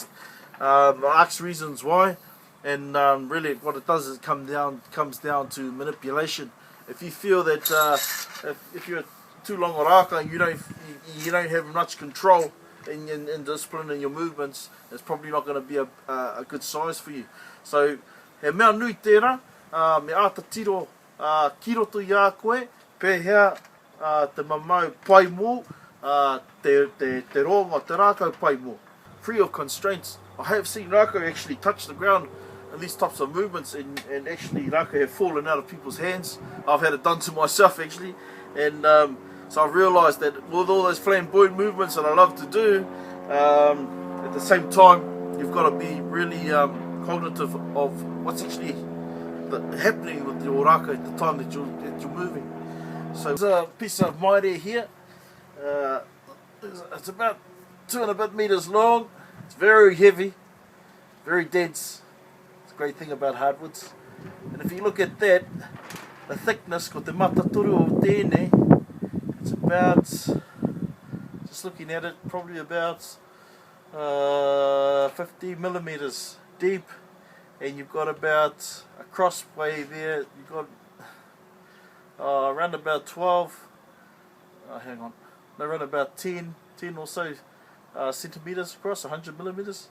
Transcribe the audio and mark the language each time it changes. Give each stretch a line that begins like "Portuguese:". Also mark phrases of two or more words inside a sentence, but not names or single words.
English: I ask reasons why, and really what it does is comes down to manipulation. If you feel that if you're too long a rākau and you don't have much control in discipline in your movements, it's probably not going to be a good size for you.
Māori: So he mea nui tērā, me āta tiro ki roto i a koe, pēhea te mamau pai mō, te ronga, te rākau pai mō.
English: Free of constraints. I have seen rākau actually touch the ground in these types of movements, and actually rākau have fallen out of people's hands. I've had it done to myself actually, and so I've realised that with all those flamboyant movements that I love to do, at the same time you've got to be really cognitive of what's actually happening with your rākau at the time that you're moving. So there's a piece of maire here. It's about 2 and a bit meters long. It's very heavy, very dense. It's a great thing about hardwoods. And if you look at that, the thickness,
Māori: ko te mataturu o tēnei,
English: it's about, just looking at it, probably about 50 millimeters deep, and you've got about a crossway there. You've got around about 12, around about 10 or so centimeters across, 100 millimeters.